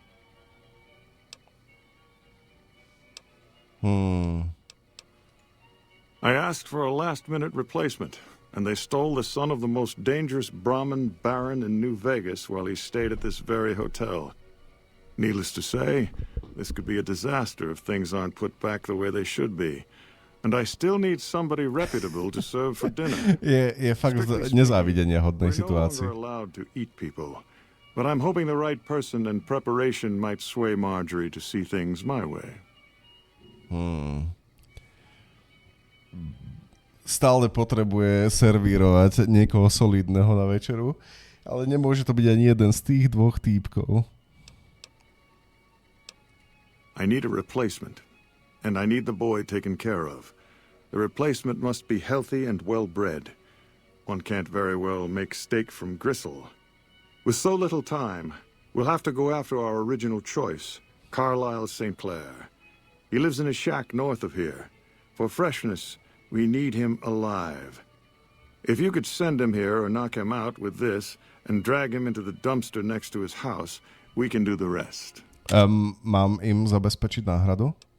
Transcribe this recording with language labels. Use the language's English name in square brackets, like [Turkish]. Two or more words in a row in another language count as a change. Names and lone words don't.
[English] I asked for a last-minute replacement, and they stole the son of the most dangerous Brahmin baron in New Vegas while he stayed at this very hotel. Needless to say, this could be a disaster if things aren't put back the way they should be. And I still need somebody reputable to serve for dinner. [Slovak] Je fakt nezávidenia hodnej situácii. [English] We're no longer allowed to eat people, but I'm hoping the right person and preparation might sway Marjorie to see things my way. [Slovak] Stále potrebuje servírovať niekoho solidného na večeru, ale nemôže to byť ani jeden z tých dvoch týpkov. [English] I need a replacement, and I need the boy taken care of. The replacement must be healthy and well-bred. One can't very well make steak from gristle. With so little time, we'll have to go after our original choice, Carlisle St. Clair. He lives in a shack north of here. For freshness, we need him alive. If you could send him here or knock him out with this and drag him into the dumpster next to his house, we can do the rest. [Slovak] Mám im zabezpečiť náhradu?